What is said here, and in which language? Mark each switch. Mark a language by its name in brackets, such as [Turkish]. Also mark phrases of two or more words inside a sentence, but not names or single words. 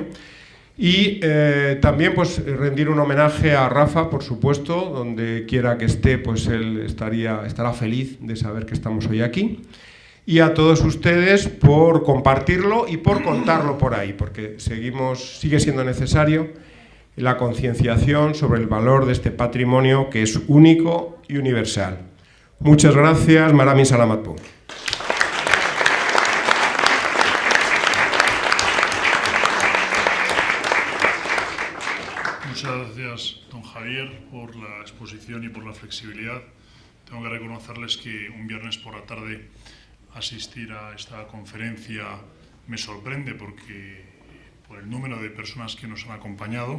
[Spanish] Y también pues rendir un homenaje a Rafa, por supuesto, donde quiera que esté, pues él estará feliz de saber que estamos hoy aquí. Y a todos ustedes por compartirlo y por contarlo por ahí, porque sigue siendo necesario la concienciación sobre el valor de este patrimonio que es único y universal. Muchas gracias. [Filipino] Marami Salamat po. [Spanish] Muchas gracias, don Javier, por la exposición y por la flexibilidad. Tengo que reconocerles que un viernes por la tarde asistir a esta conferencia me sorprende porque por el número de personas que nos han acompañado.